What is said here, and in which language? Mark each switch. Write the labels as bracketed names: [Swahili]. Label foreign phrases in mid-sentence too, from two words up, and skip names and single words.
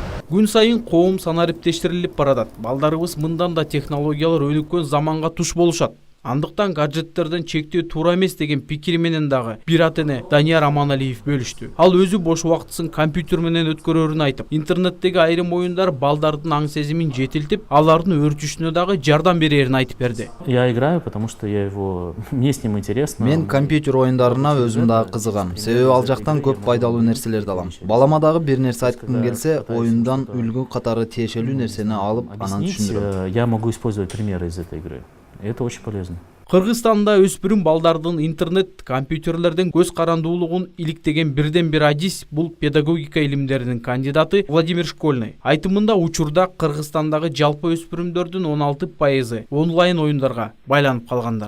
[Kyrgyz] Күн сайын коом санариптештирилип баратат. Балдарыбыз мындан да технологиялар өнүккөн заманга туш болушат. Андыктан гаджеттерден чектөө туура эмес деген пикири менен дагы бир ата-эне Данияр Аманалиев бөлүштү. Ал өзү бош убактысын компьютер менен өткөрөрүн айтып, интернеттеги айрым оюндар балдардын аң сезимин жетилтип, алардын өөрчүшүнө дагы жардам берерин айтып берди. [Russian] Я играю, потому что мне с ним интересно. [Kyrgyz] Мен компьютер оюндарына өзүм дагы кызыгам. Себеби ал жактан көп пайдалуу нерселерди алам. Балама дагы бир нерсе айткым келсе, оюндан үлгү катары тиешелүү нерсени алып, анан түшүндүрөм. [Russian] Я могу использовать примеры из этой игры. Это очень полезно. [Kyrgyz] Кыргызстанда өспүрүм балдардын интернет, компьютерлерден көз карандуулугун иликтеген бирден бир адис бул педагогика илимдеринин кандидаты Владимир Школьный. Айтымында учурда Кыргызстандагы жалпы өспүрүмдөрдүн 16% онлайн оюндарга байланып калгандар.